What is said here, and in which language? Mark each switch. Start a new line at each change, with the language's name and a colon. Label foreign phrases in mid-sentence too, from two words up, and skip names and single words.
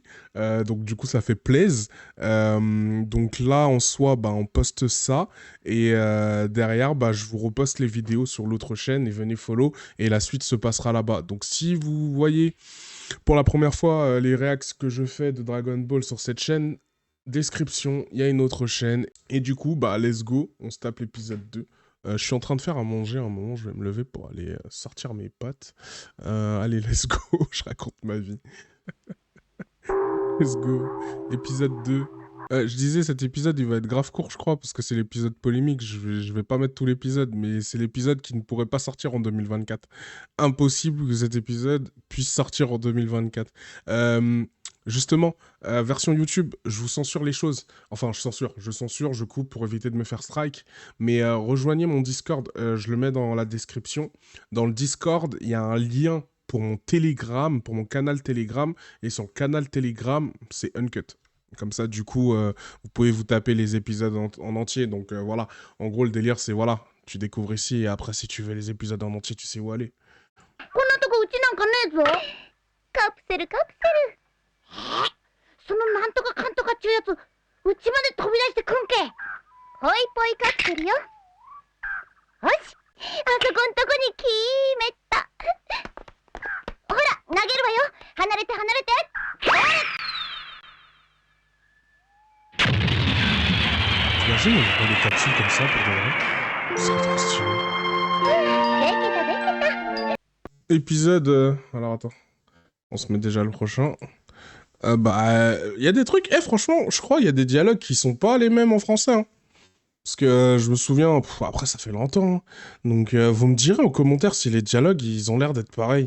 French: Donc du coup, ça fait plaisir. Donc là, en soi, bah, on poste ça. Et derrière, bah, je vous reposte les vidéos sur l'autre chaîne et venez follow. Et la suite se passera là-bas. Donc si vous voyez pour la première fois les réacts que je fais de Dragon Ball sur cette chaîne, description, il y a une autre chaîne. Et du coup, bah
English: let's go,
French: on se tape l'épisode 2. Je suis en train de faire à manger un moment, je vais me lever pour aller sortir mes pâtes. Allez,
English: let's go,
French: je raconte ma vie.
English: Let's go.
French: Épisode 2. Je disais, cet épisode, il va être grave court, je crois, parce que c'est l'épisode polémique. Je vais pas mettre tout l'épisode, mais c'est l'épisode qui ne pourrait pas sortir en 2024. Impossible que cet épisode puisse sortir en 2024. Justement, version YouTube, je vous censure les choses. Enfin, je censure, je coupe pour éviter de me faire strike. Mais rejoignez mon Discord, je le mets dans la description. Dans le Discord, il y a un lien pour mon Telegram, pour mon canal Telegram. Et son canal Telegram, c'est Uncut. Comme ça, du coup, vous pouvez vous taper les épisodes en entier. Donc voilà, en gros, le délire, c'est voilà, tu découvres ici et après, si tu veux les épisodes en entier, tu sais où aller.
Japanese: こんなとこうちなんかねえぞ。カプセルカプセル。そのなんとかかんとかっちゅうやつ、うちまで飛び出してくんけ。ほいぽいカプセルよ。よし、あそこんとこに決めた。ほら、投げるわよ。離れて離れて。ほれ。
French: T'imagines, on voit les capsules comme ça pour de vrai. Ce serait trop stylé.
Japanese: できたできた。
French: Épisode... alors attends, on se met déjà le prochain. Bah, il y a des trucs... franchement, je crois il y a des dialogues qui sont pas les mêmes en français. Hein. Parce que je me souviens... après, ça fait longtemps. Hein. Donc, vous me direz en commentaire si les dialogues, ils ont l'air d'être pareils.